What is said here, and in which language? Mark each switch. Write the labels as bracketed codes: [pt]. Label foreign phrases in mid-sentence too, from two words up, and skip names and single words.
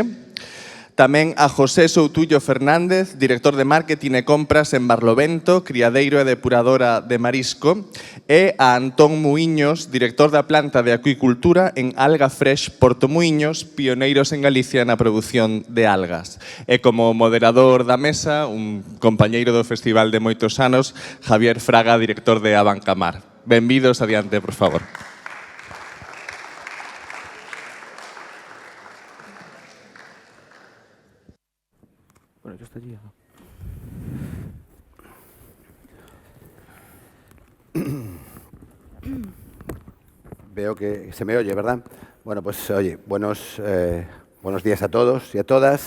[gl] Tamén a José Soutullo Fernández, director de Marketing e Compras en Barlovento, criadeiro e depuradora de marisco, e a Antón Muiños, director da planta de acuicultura en Alga Fresh Porto Muiños, pioneiros en Galicia na produción de algas. E como moderador da mesa, un compañeiro do festival de moitos anos, Javier Fraga, director de Abancamar. Benvidos, adiante, por favor. [es] Bueno, yo estoy allí, ¿no? Veo que se me oye, ¿verdad? Bueno, pues oye, buenos días a todos y a todas.